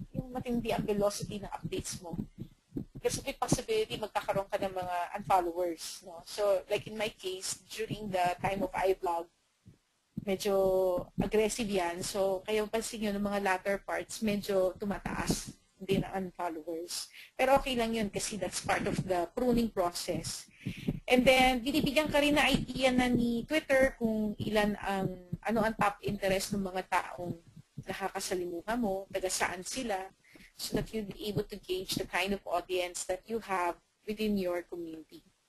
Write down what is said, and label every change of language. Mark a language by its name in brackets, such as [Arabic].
[Filipino] Yung matindi ang velocity ng updates mo. Kasi may possibility magkakaroon ka ng mga unfollowers. No? [English] So, like in my case, during the time of iVlog, [Filipino] medyo aggressive yan. So, kayo pansin nyo ng mga [English] latter parts, [Filipino] medyo tumataas din ang unfollowers. Pero okay lang yun kasi [English] that's part of the pruning process. [Filipino] And then, binibigyan ka rin na idea na ni Twitter kung ano ang top interest ng mga taong nakakasalimuha mo, taga saan sila, [English] so that you'll be able to gauge the kind of audience that you have within your community.